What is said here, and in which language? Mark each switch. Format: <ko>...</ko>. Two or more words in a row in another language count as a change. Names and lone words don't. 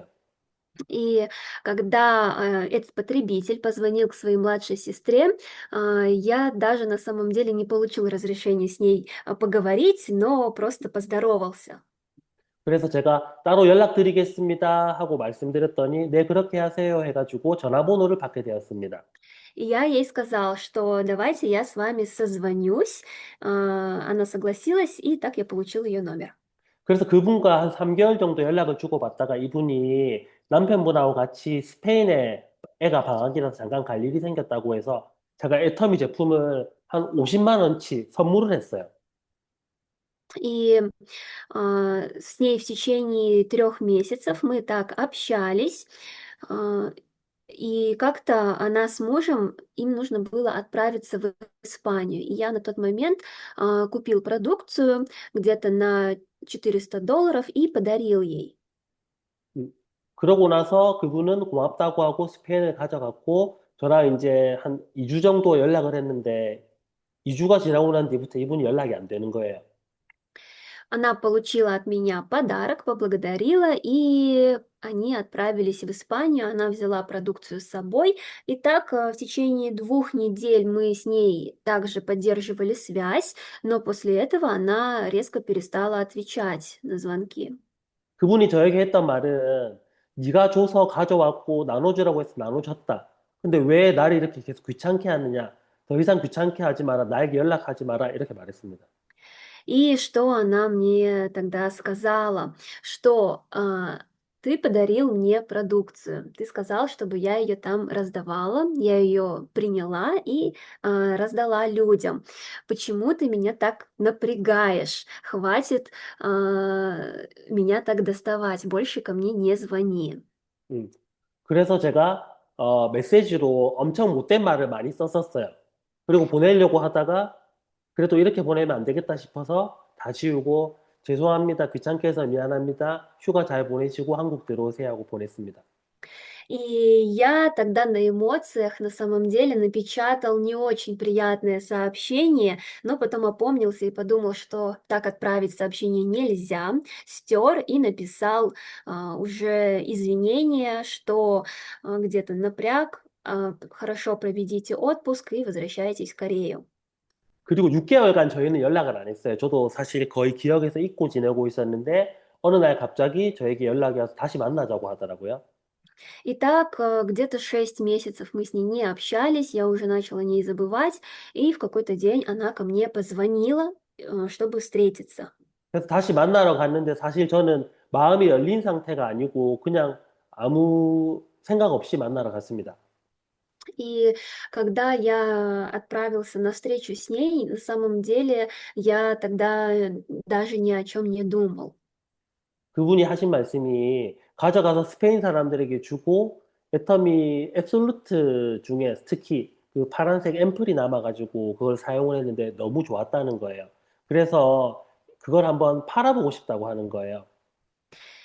<ru>И когда этот потребитель позвонил к своей младшей сестре, я даже на самом деле не получил разрешения с ней поговорить, но просто поздоровался.</ru> <ko>그래서 제가 따로 연락드리겠습니다 하고 말씀드렸더니 네 그렇게 하세요 해가지고 전화번호를 받게 되었습니다.</ko> <ru>И я ей сказал, что давайте я с вами созвонюсь. Она согласилась, и так я получил ее номер.</ru> <ko>그래서 그분과 한 3개월 정도 연락을 주고받다가 이분이 남편분하고 같이 스페인에 애가 방학이라서 잠깐 갈 일이 생겼다고 해서 제가 애터미 제품을 한 50만 원치 선물을 했어요.</ko> <ru>И с ней в течение 3 месяцев мы так общались. а, И как-то она с мужем, им нужно было отправиться в Испанию. И я на тот момент купил продукцию где-то на $400 и подарил ей.</ru> <ko>음, 그러고 나서 그분은 고맙다고 하고 스페인을 가져갔고 저랑 이제 한 2주 정도 연락을 했는데 2주가 지나고 난 뒤부터 이분이 연락이 안 되는 거예요.</ko> <ru>Она получила от меня подарок, поблагодарила, и они отправились в Испанию. Она взяла продукцию с собой. И так в течение 2 недель мы с ней также поддерживали связь, но после этого она резко перестала отвечать на звонки.</ru> <ko>그분이 저에게 했던 말은 네가 줘서 가져왔고 나눠주라고 해서 나눠줬다. 근데 왜 나를 이렇게 계속 귀찮게 하느냐? 더 이상 귀찮게 하지 마라. 나에게 연락하지 마라. 이렇게 말했습니다.</ko> <ru>И что она мне тогда сказала, что ты подарил мне продукцию, ты сказал, чтобы я ее там раздавала, я ее приняла и раздала людям. Почему ты меня так напрягаешь? Хватит меня так доставать, больше ко мне не звони. 음.</ru> <ko>그래서 제가 메시지로 엄청 못된 말을 많이 썼었어요. 그리고 보내려고 하다가 그래도 이렇게 보내면 안 되겠다 싶어서 다 지우고 죄송합니다. 귀찮게 해서 미안합니다. 휴가 잘 보내시고 한국 들어오세요 하고 보냈습니다.</ko> <ru>И я тогда на эмоциях на самом деле напечатал не очень приятное сообщение, но потом опомнился и подумал, что так отправить сообщение нельзя, стер и написал уже извинения, что где-то напряг, хорошо проведите отпуск и возвращайтесь в Корею.</ru> <ko>그리고 6개월간 저희는 연락을 안 했어요. 저도 사실 거의 기억에서 잊고 지내고 있었는데 어느 날 갑자기 저에게 연락이 와서 다시 만나자고 하더라고요.</ko> <ru>И так где-то 6 месяцев мы с ней не общались, я уже начала о ней забывать, и в какой-то день она ко мне позвонила, чтобы встретиться.</ru> <ko>그래서 다시 만나러 갔는데 사실 저는 마음이 열린 상태가 아니고 그냥 아무 생각 없이 만나러 갔습니다.</ko> <ru>И когда я отправился на встречу с ней, на самом деле я тогда даже ни о чем не думал.</ru> <ko>그분이 하신 말씀이 가져가서 스페인 사람들에게 주고 애터미 앱솔루트 중에 특히 그 파란색 앰플이 남아가지고 그걸 사용을 했는데 너무 좋았다는 거예요. 그래서 그걸 한번 팔아보고 싶다고 하는 거예요.</ko>